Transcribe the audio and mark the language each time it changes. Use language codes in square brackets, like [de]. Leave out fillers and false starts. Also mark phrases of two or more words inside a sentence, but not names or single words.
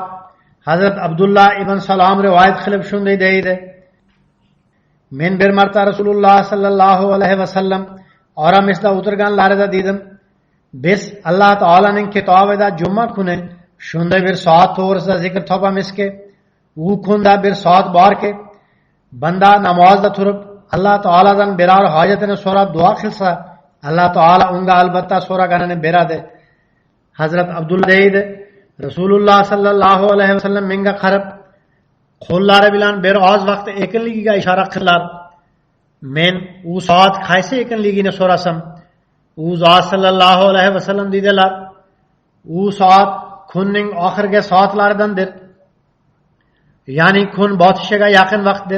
[uz] Hazrat Abdullah ibn Salom rivoyat qilib shunday deydi: "Men bir marta Rasululloh [ar] صلى الله عليه وسلم [uz] oramizda o'tirganlarida dedim: Biz Alloh taolaning kitobida juma kuni shunday bir soat to'g'risida zikr topamizki, u kunda bir soat borki, banda namozda turib Alloh taoladan biror hojatini so'rab duo qilsa, Alloh taolo unga albatta so'raganini beradi." Hazrat Abdullah deydi: Rasulullah [ar] صلى الله عليه وسلم [uz] menga qarab qo'llari bilan bir oz vaqt ekinligiga ishora qildilar. Men u soat qaysi ekinligini so'rasam, u zot [ar] صلى الله عليه وسلم [uz] dedilar, u soat kunning oxirgi soatlaridandir. Ya'ni kun botishiga yaqin vaqtdir.